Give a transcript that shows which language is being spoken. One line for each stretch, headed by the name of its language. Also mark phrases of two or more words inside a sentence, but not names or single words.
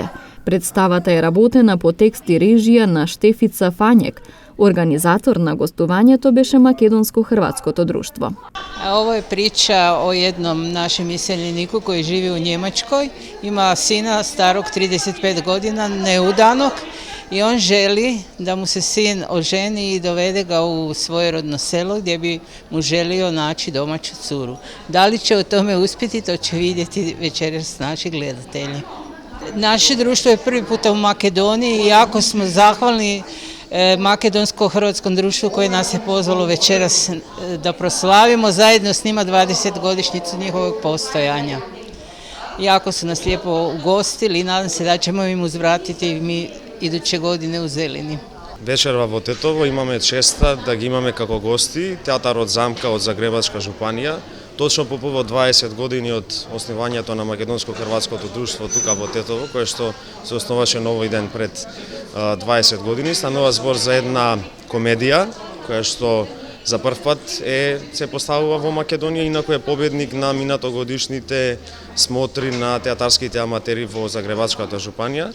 Macedonian: Представата е работена по текст и режија на Штефица Фањек. Организатор на гостувањето беше Македонско-хрватското друштво.
Croatian: Ovo e priča o ednom našem iseleniku koj živi u Nemačkoj. Ima sina starog 35 godina, neudanok, i on želi da mu se sin oženi i dovede ga u svoje rodno selo gdje bi mu želio naći domaću curu. Da li će o tome uspjeti, to će vidjeti večeras naši gledatelji. Naše društvo je prvi puta u Makedoniji i jako smo zahvalni makedonsko-hrvatskom društvu koje nas je pozvalo večeras da proslavimo zajedno s njima 20-godišnjicu njihovog postojanja. Jako su nas lijepo ugostili i nadam se da ćemo im uzvratiti mi iduće godine u Zelini.
Macedonian: Вечерва во Тетово имаме честа да ги имаме како гости театарот Замка од Загребачка жупанија. Точно по повод 20 години од основањето на Македонско-хрватското друштво тука во Тетово, кое што се основаше на овој ден пред 20 години. Станува збор за една комедија која што за прв пат се поставува во Македонија, инаку е победник на минатогодишните смотри на театарските аматери во Загребачката жупанија.